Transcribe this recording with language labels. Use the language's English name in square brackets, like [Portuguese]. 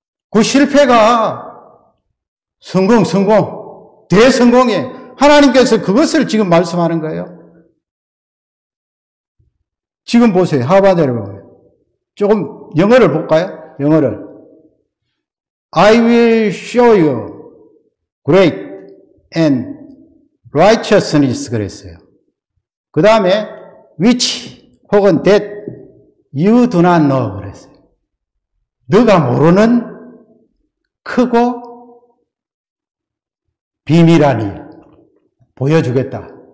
[Korean] 그 실패가 성공, 대성공이에요. 하나님께서 그것을 지금 말씀하는 거예요. 지금 보세요. 하반절에 보면 조금 영어를 볼까요? 영어를. [English] I will show you great and righteousness [Korean] 그랬어요. 그 다음에 [English] which [Korean] 혹은 [English] that you do not know [Korean] 그랬어요. 너가 모르는 크고 비밀한 일 보여주겠다.